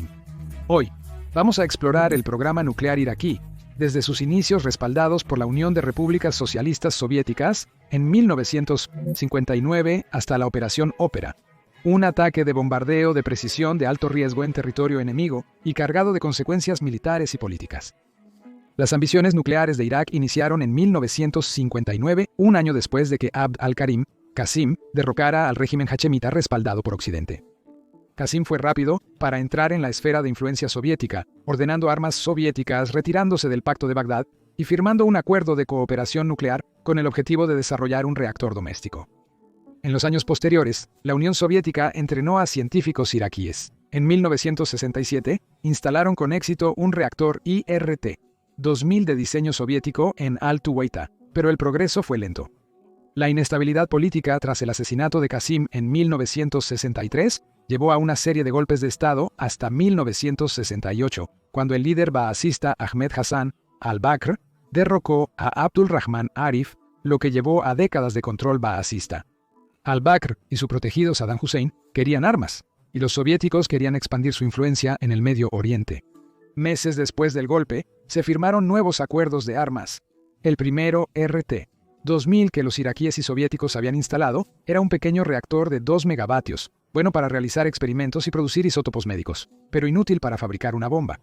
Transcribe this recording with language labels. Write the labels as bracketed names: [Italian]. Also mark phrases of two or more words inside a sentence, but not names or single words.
[Spanish] Hoy, vamos a explorar el programa nuclear iraquí, desde sus inicios respaldados por la Unión de Repúblicas Socialistas Soviéticas en 1959 hasta la Operación Ópera, un ataque de bombardeo de precisión de alto riesgo en territorio enemigo y cargado de consecuencias militares y políticas. Las ambiciones nucleares de Irak iniciaron en 1959, un año después de que Abd al-Karim Qasim derrocara al régimen hachemita respaldado por Occidente. Qasim fue rápido para entrar en la esfera de influencia soviética, ordenando armas soviéticas, retirándose del Pacto de Bagdad y firmando un acuerdo de cooperación nuclear con el objetivo de desarrollar un reactor doméstico. En los años posteriores, la Unión Soviética entrenó a científicos iraquíes. En 1967, instalaron con éxito un reactor IRT-2000 de diseño soviético en Al-Tuwaitha, pero el progreso fue lento. La inestabilidad política tras el asesinato de Qasim en 1963 llevó a una serie de golpes de Estado hasta 1968, cuando el líder baasista Ahmed Hassan al-Bakr derrocó a Abdul Rahman Arif, lo que llevó a décadas de control baasista. Al-Bakr y su protegido Saddam Hussein querían armas, y los soviéticos querían expandir su influencia en el Medio Oriente. Meses después del golpe, se firmaron nuevos acuerdos de armas. El primero, RT-2000, que los iraquíes y soviéticos habían instalado, era un pequeño reactor de 2 megavatios, bueno para realizar experimentos y producir isótopos médicos, pero inútil para fabricar una bomba.